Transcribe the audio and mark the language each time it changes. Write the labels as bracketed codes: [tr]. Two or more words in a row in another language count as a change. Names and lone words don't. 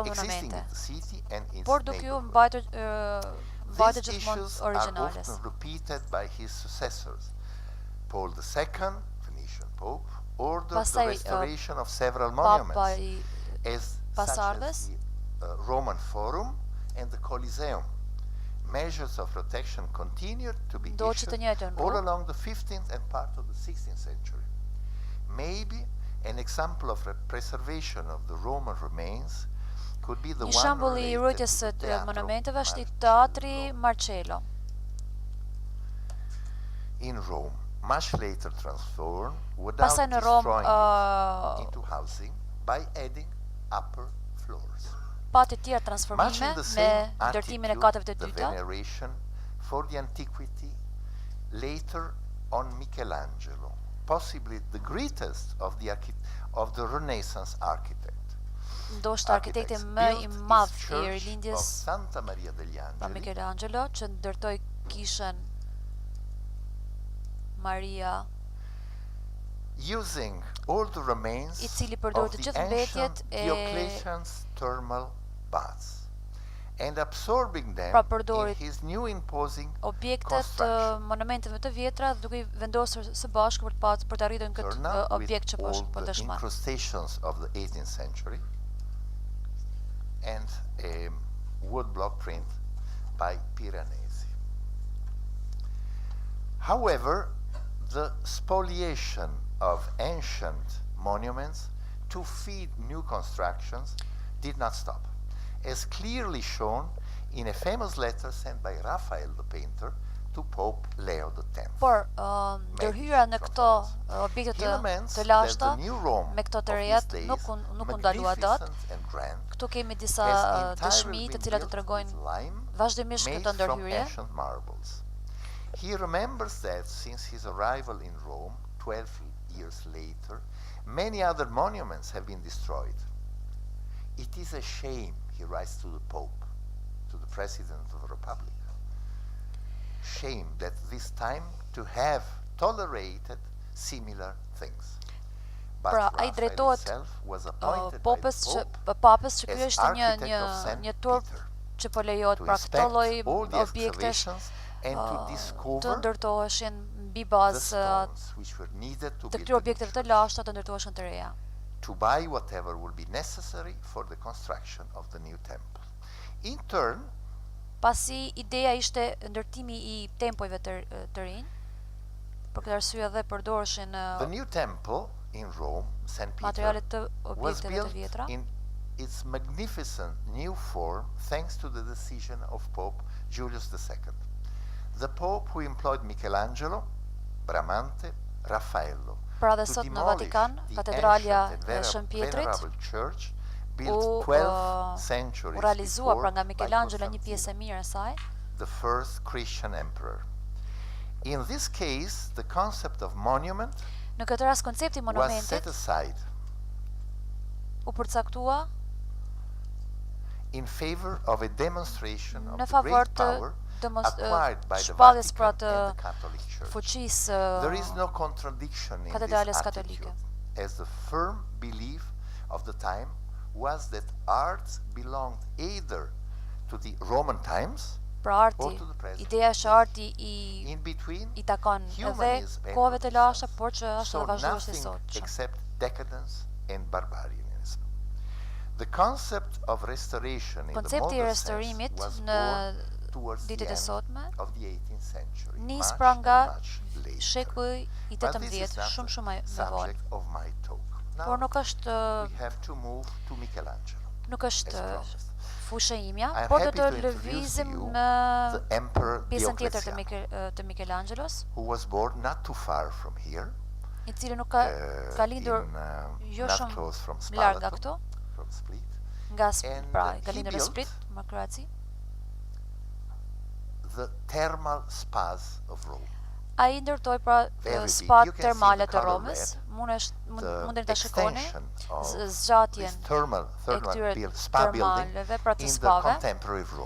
[en] existing [sq] monumente. [en] in the city and its [sq] Por duke u [en] neighborhood. [sq] mbajtur [en] These [sq] gjithmonë [en] issues are [sq] origjinales. [en] often repeated by his successors. Paul II, Venetian Pope, ordered the [sq] Pastaj, [en] restoration of several [sq] Papa [en] monuments, [sq] I [en] such [sq] pasardhës, [en] as the Roman Forum and the Colosseum. Measures of protection continued to be [sq] Do që [en] issued [sq] të njëjtën [en] all [sq] rrugë. [en] along the 15th and part of the 16th century. Maybe an example of preservation of the Roman remains could be the [sq] Një [en] one [sq] shembull I [en] related [sq] ruajtjes [en] to [sq] së [en] the Teatro [sq] monumenteve është I [en] Marcello [sq] teatri Marcello [en] in Rome, much later transformed without [sq] Pastaj në Rom [en] destroying it into housing by adding upper floors. [sq] pati të tjera [en] Much [sq] transformime [en] in the [sq] me [en] same [sq] ndërtimin e [en] attitude, [sq] katëve të [en] the [sq] dyta, [en] veneration for the antiquity later on Michelangelo, possibly the greatest of the Renaissance architect. [sq] ndoshta arkitekti më I madh I rilindjes [en] Santa Maria degli [sq] pa [en] Angeli, [sq] Michelangelo që ndërtoi kishën Maria [en] using all the remains [sq] I cili përdori [en] of [sq] të [en] the [sq] gjithë mbetjet [en] ancient [sq] e [en] Diocletian's thermal baths and absorbing them [sq] Pra përdori [en] in his new imposing [sq] objektet [en] construction. [sq] monumenteve të vjetra duke I vendosur së bashku për të arritur këtë [en] Turner, [sq] objekt që [en] with [sq] po [en] all the [sq] dëshmon. [en] incrustations of the 18th century and a woodblock print by Piranesi. However, the spoliation of ancient monuments to feed new constructions did not stop, as clearly shown in a famous letter sent by Raphael the painter to Pope Leo X. [sq] Por ndërhyra në këto objekte të lashta me këto të rejat nuk u ndalua dot. Këtu kemi disa dëshmi të cilat të tregojnë vazhdimisht këtë ndërhyrje. [en] He remembers that since his arrival in Rome 12 years later, many other monuments have been destroyed. It is a shame, he writes to the Pope, to the President of the Republic. Shame that this time to have tolerated similar things. [sq] Pra, ai drejtohet papës që ky është një turp që po lejohet pra këto lloj objektesh të ndërtoheshin mbi bazë të këtyre objekteve të lashta të ndërtoheshin të reja. [en] To buy whatever will be necessary for the construction of the new temple. In turn, [sq] pasi ideja ishte ndërtimi I tempojve të rinj, për këtë arsye dhe përdoreshin [en] the new temple in Rome, St. [sq] materiale [en] Peter, [sq] të [en] was [sq] objekteve të [en] built [sq] vjetra. [en] in its magnificent new form thanks to the decision of Pope Julius II. The Pope who employed Michelangelo, Bramante, Raffaello [sq] Pra dhe [en] to [sq] sot në [en] demolish [sq] Vatikan, [en] the [sq] katedralja [en] ancient [sq] e [en] and [sq] Shën Pietrit [en] venerable church [sq] u [en] built 12 centuries [sq] realizua pra nga [en] before by [sq] Michelangelo një [en] Constantine, [sq] pjesë e mirë e saj. [en] the first Christian emperor. In this case, the concept of monument [sq] Në këtë rast koncepti [en] was set [sq] monumentit [en] aside [sq] u përcaktua [en] in favor of a demonstration of [sq] në [en] the [sq] favor [en] great [sq] të [en] power acquired by the [sq] shpalljes pra [en] Vatican [sq] të [en] and the Catholic Church. [sq] fuqisë [en] There is no contradiction in [sq] katedrales [en] this [sq] katolike. [en] attitude, as the firm belief of the time was that arts belonged either to the Roman times [sq] pra [en] or [sq] arti. [en] to the present. [sq] Ideja është arti [en] In between, [sq] I takon edhe [en] humanism and [sq] kohëve të lashta, [en] Renaissance [sq] por që është [en] saw [sq] edhe vazhdues I [en] nothing [sq] sotshëm. [en] except decadence and barbarianism. The concept of restoration in the [sq] Koncepti I [en] modern [sq] restaurimit [en] sense was [sq] në [en] born towards the [sq] ditët e [en] end [sq] sotme [en] of the 18th century, [sq] nis [en] much [sq] pra nga [en] and much later. [sq] shekulli I [en] But this is [sq] 18, [en] not [sq] shumë [en] the [sq] më vonë. [en] subject of my talk. [sq] Por [en] Now [sq] nuk është [en] we have to move to Michelangelo. [sq] nuk është [en] as promised. [sq] fusha imja, [en] I am [sq] por do [en] happy [sq] të [en] to introduce [sq] lëvizim [en] to you [sq] në [en] the Emperor [sq] pjesën tjetër [en] Diocletian, [sq] të Michelangelos, [en] who was born not too far from here, [sq] I cili nuk ka lindur jo [en] not [sq] shumë [en] close from [sq] larg nga [en] Spalato, [sq] këtu, [en] from Split. [sq] nga [en] And, [sq] pra ka [en] he [sq] lindur në [en] built [sq] Split, në Kroaci. [en] The thermal spas of Rome. [sq] Ai ndërtoi pra [en] Very big. [sq] spat [en] You can see [sq] termale [en] the [sq] të [en] color [sq] Romës. [en] The [sq] Mundeni ta shikoni [en] extension of [sq] zgjatjen [en] this thermal [sq] këtyre [en] spa building [sq] termaleve pra të [en] in the [sq] spave, [en] contemporary Rome.